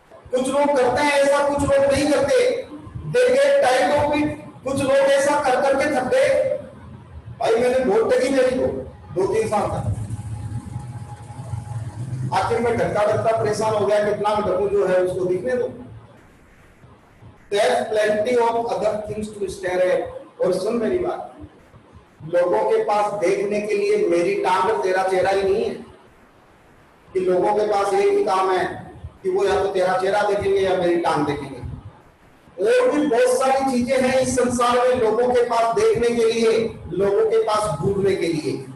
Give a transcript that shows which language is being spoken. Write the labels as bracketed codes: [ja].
[hi] कुछ लोग करते हैं ऐसा, कुछ लोग नहीं करते। [en] They get tight of it. [hi] कुछ लोग ऐसा कर करके थक गए। भाई मैंने बहुत टकी मेरी को 2-3 साल तक, आखिर में ढकता ढकता परेशान हो गया, कितना ढकूं जो है उसको दिखने दो। [en] There's plenty of other things to stare at। [hi] और सुन मेरी बात, लोगों के पास देखने के लिए मेरी टांग और तेरा चेहरा ही नहीं है, कि लोगों के पास एक ही काम है कि वो या तो तेरा चेहरा देखेंगे या मेरी टांग देखेंगे। और भी बहुत सारी चीजें हैं इस संसार में लोगों के पास देखने के लिए, लोगों के पास घूरने के लिए।